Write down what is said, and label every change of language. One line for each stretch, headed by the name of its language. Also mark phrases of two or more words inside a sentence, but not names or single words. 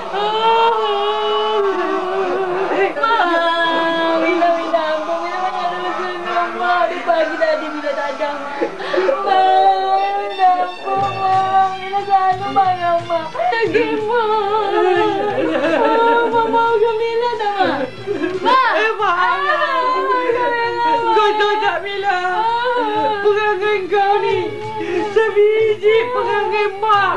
Malay: Mak, Mila ampun. Mila banyak dulu senang, Mak. Dari pagi tadi Mila tak ada, Mak. Mila ampun, Mak. Mila selalu marah, Mak. Lagi, Mak. Mak maafkan Mila tak, Mak? Mak! Kau tahu tak Mila? Perangai kau ni sebiji perangai Mak.